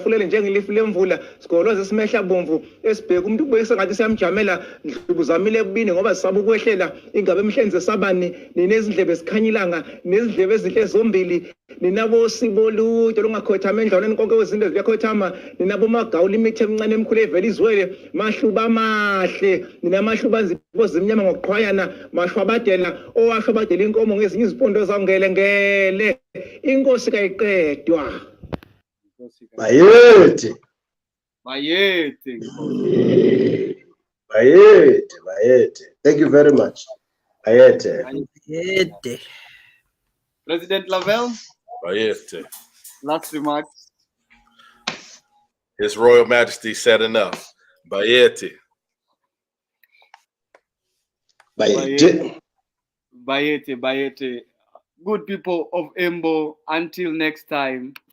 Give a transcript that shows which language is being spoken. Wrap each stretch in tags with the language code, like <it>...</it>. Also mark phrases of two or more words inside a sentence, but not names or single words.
<zu>fulele njengelifu lemvula sigoloze simehla bomvu esibheka umuntu ubuyisa ngathi siyamjamela ndlubuzamile kubini ngoba sisaba ukwehlela ingabe emhlenze sabani ninezindlebe sikhanyilanga nezindlebe ezinhle zombili ninabo sibolude lungakhotha endlwaneni konke wezinto ziyakhothama ninabo magawula imithi emncane emkhulu evela izwele mahluba amahle ninamahluba nzipho zimnyama ngokuqhwayana mashwabadela owashwabadela inkomo ngezinye izipondo zawungele inkosi kayiqedwa.</zu> <en>Bayete. Thank you very much. Bayete. President Lavelle. Bayete. Last remarks. His Royal Majesty said enough. Bayete. Bayete. Good people of Embo, until next time.</en>